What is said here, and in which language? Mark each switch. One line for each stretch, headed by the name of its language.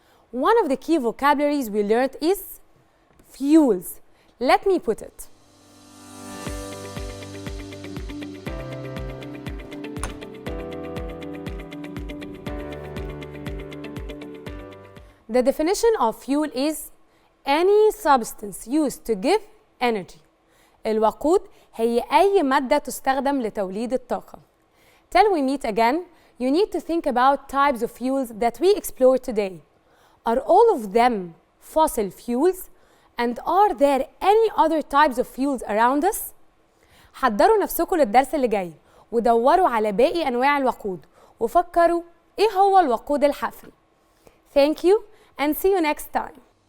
English: One of the key vocabularies we learned is fuels. Let me put it. The definition of fuel is any substance used to give energy.
Arabic: الوقود هي أي مادة تستخدم لتوليد الطاقة.
English: Till we meet again, you need to think about types of fuels that we explored today. Are all of them fossil fuels? And are there any other types of fuels around us?
Arabic: حضروا نفسكم للدرس اللي جاي ودوروا على باقي أنواع الوقود وفكروا إيه هو الوقود الحفري.
English: Thank you and see you next time.